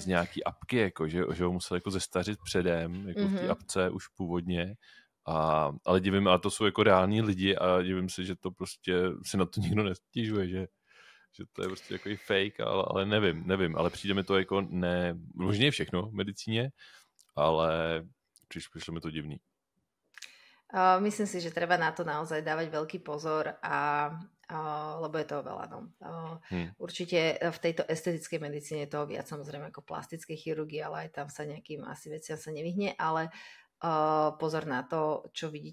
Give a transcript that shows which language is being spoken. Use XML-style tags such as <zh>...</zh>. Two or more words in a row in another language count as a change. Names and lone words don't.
<cs>Z nějaký apky, jako, že ho musel jako zestařit předem, jako v té apce už původně. Ale divím, ale to jsou jako reální lidi a divím se, že to prostě si na to nikdo nestěžuje, že to je prostě jako fake, ale nevím, ale přijde mi to jako možná je všechno v medicíně, ale přišlo mi to divný.</cs> <sk>Myslím si, že treba na to naozaj dávať veľký pozor, lebo je toho veľa. No. Určite v tejto estetickej medicíne je toho viac, samozrejme ako plastickej chirurgii, ale aj tam sa nejakým asi veciam sa nevyhne, ale pozor na to, čo vidíte</sk>